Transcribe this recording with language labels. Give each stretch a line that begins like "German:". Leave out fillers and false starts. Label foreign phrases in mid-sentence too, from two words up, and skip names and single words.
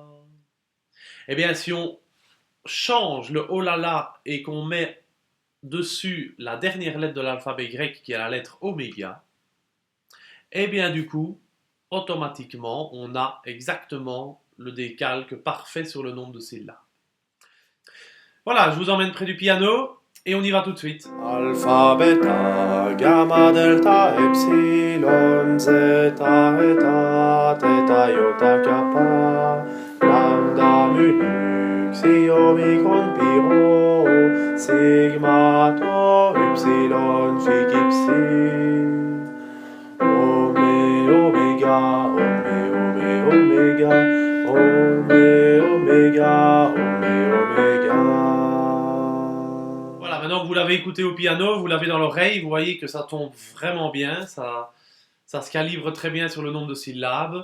French: Eh bien, si on change le oh là là et qu'on met dessus la dernière lettre de l'alphabet grec qui est la lettre oméga, eh bien du coup, automatiquement, on a exactement le décalque parfait sur le nombre de syllabes. Voilà, je vous emmène près du piano et on y va tout de suite. Alpha, beta, gamma, delta, epsilon, zeta, eta, theta, iota, kappa, lambda, mu, xi, omicron, pi, rho, sigma, tau, upsilon, phi, psi. Oméga, oméga, oméga. Voilà, maintenant que vous l'avez écouté au piano, vous l'avez dans l'oreille, vous voyez que ça tombe vraiment bien, ça se calibre très bien sur le nombre de syllabes.